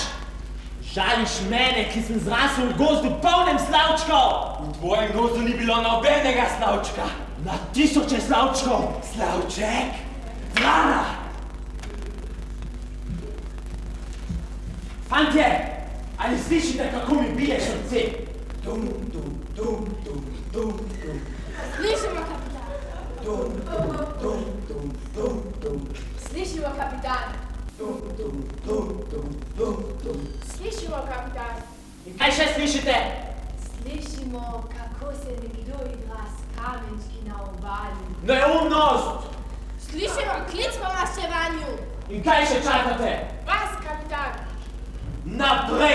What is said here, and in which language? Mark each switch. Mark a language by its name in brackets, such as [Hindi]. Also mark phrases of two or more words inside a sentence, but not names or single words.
[Slovenian] Žališ mene, ki sem zrasel v gozdu polnem slavčkov. V tvojem gozdu ni bilo nobenega slavčka. Na tisoče slavčkov. Slavček? Vrana! Fantje, ali slišite, kako mi bije srce? Dum, dum, dum, dum, dum, dum. Slišimo, kapitan. Dum, dum, dum, dum, dum, dum. Slišimo, kapitan. Dum, dum, dum, dum, dum, dum. Slišimo, kapitan. In kaj še slišite? Slišimo, kako se nekdo igra s kamenčki na obali. Neumnost! Slišimo klic po maščevanju. In kaj še čakate? Vas, kapitan. Naprej!